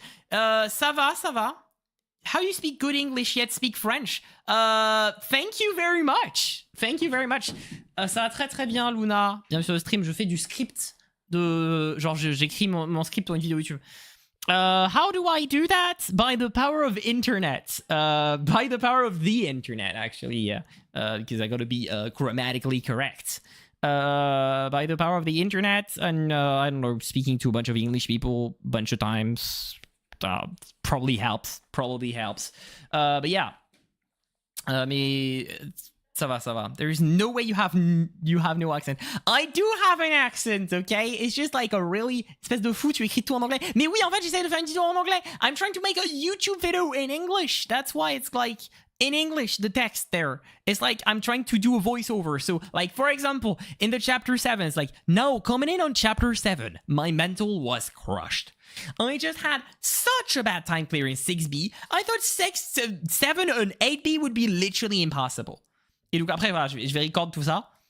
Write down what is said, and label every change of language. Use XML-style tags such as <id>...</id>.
<fr>Ça va.</fr> <en>How you speak good English yet speak French? Thank you very much.</en> <fr>Ça va très très bien, Luna. Bienvenue sur le stream. Je fais du script de genre j'écris mon script pour une vidéo YouTube.</fr> <en>How do I do that? By the power of internet. By the power of the internet, actually, because I gotta be grammatically correct. By the power of the internet and I don't know, speaking to a bunch of English people a bunch of times. Probably helps. But yeah.</en> <fr>Mais Ça va, ça va.</fr> <en>There is no way you have no accent. I do have an accent, okay? It's just like a really...</en> <fr>Espèce de fou, tu écris tout en anglais. Mais oui, en fait, j'essaie de faire une vidéo en anglais.</fr> <en>I'm trying to make a YouTube video in English. That's why it's like... In English, the text there. It's like I'm trying to do a voiceover. So, like, for example, in the chapter 7, it's like, no, coming in on chapter 7, my mental was crushed. I just had such a bad time clearing 6B. I thought 7 and 8B would be literally impossible.</en> <fr>Et donc après, voilà, je vais record tout ça.</fr>